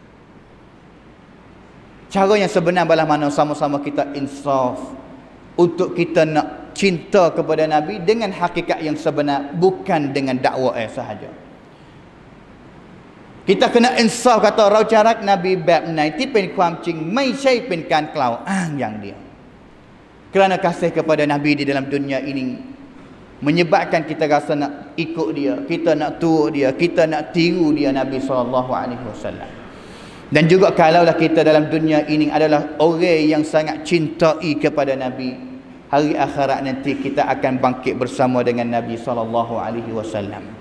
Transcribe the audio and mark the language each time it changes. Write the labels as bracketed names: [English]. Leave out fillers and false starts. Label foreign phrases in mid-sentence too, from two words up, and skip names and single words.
[Malay] Cara yang sebenar balas mana sama-sama kita insaf untuk kita nak cinta kepada Nabi dengan hakikat yang sebenar, bukan dengan dakwah sahaja. Kita kena insaf kata rau carak Nabi [Thai] แบบไหนที่เป็นความจริงไม่ใช่เป็นการกล่าวอ้างอย่างเดียว. [Malay] Kerana kasih kepada Nabi di dalam dunia ini menyebabkan kita rasa nak ikut dia, kita nak turut dia, kita nak tiru dia Nabi SAW. Dan juga kalaulah kita dalam dunia ini adalah orang yang sangat cintai kepada Nabi, hari akhirat nanti kita akan bangkit bersama dengan Nabi SAW.